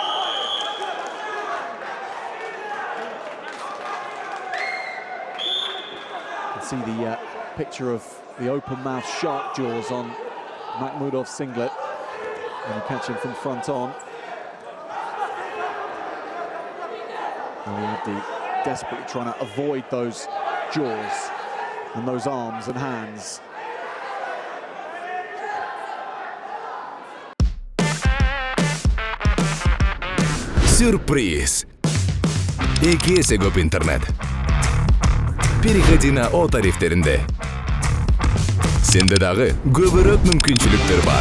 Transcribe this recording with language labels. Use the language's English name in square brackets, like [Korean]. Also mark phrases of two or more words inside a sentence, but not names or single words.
[English] You can see the picture of the open-mouthed shark jaws on Makhmudov's singlet when you catch him from front on. Ali Abdi desperately trying to avoid those jaws and those arms and hands. [Kyrgyz] Сюрприз! Экесе көп интернет. [Russian] Переходи на [Kyrgyz] О тарифтеринде. Сенде дагы көбүрөөк мүмкүнчүлүктөр бар.